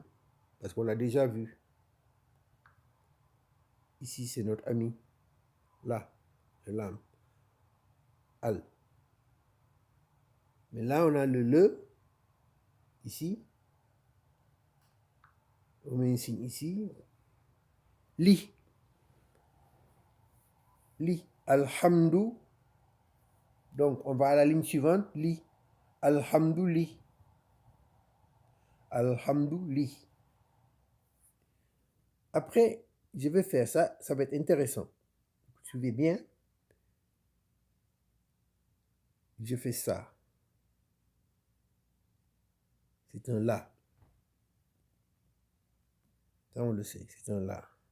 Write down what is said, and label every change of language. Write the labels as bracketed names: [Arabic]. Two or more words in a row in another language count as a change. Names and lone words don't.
[French] Parce qu'on l'a déjà vu. Ici, c'est notre ami. Là, le lame. Al. Mais là, on a le. Ici. On met un signe ici. [Arabic] Li. Li. Alhamdou. [French] Donc, on va à la ligne suivante. [Arabic] Li. Alhamdou li. Alhamdou li. [French] Après, je vais faire ça. Ça va être intéressant. Suivez bien. Je fais ça. C'est un la. Ça, on le sait. C'est un la.